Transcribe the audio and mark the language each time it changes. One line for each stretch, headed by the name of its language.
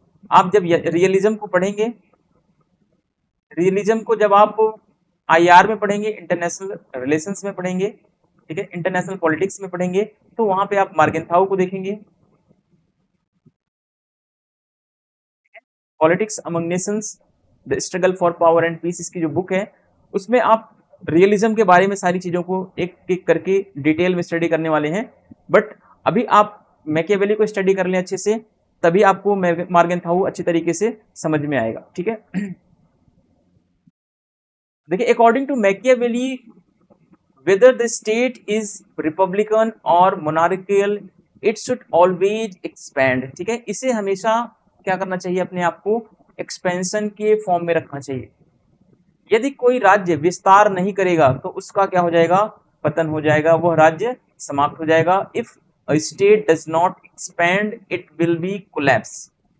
Hindi: आप जब रियलिज्म को पढ़ेंगे, रियलिज्म को जब आप आईआर में पढ़ेंगे, इंटरनेशनल रिलेशंस में पढ़ेंगे, ठीक है, इंटरनेशनल पॉलिटिक्स में पढ़ेंगे, तो वहां पे आप मार्गेंथाउ को देखेंगे, politics among Nations, the struggle for power and piece, इसकी जो बुक है उसमें आप रियलिज्म के बारे में सारी चीजों को एक एक करके डिटेल में स्टडी करने वाले हैं। बट अभी आप मैकियावेली को स्टडी कर लें अच्छे से, तभी आपको मार्गेंथाउ अच्छी तरीके से समझ में आएगा। ठीक है, देखिए
English: According to Machiavelli, whether the state is republican or monarchical, it should always expand।
Hindi: ठीक है, इसे हमेशा क्या करना चाहिए, अपने आप को एक्सपेंशन के फॉर्म में रखना चाहिए। यदि कोई राज्य विस्तार नहीं करेगा तो उसका क्या हो जाएगा, पतन हो जाएगा, वह राज्य समाप्त हो जाएगा।
English: If a state does not expand it will be collapse.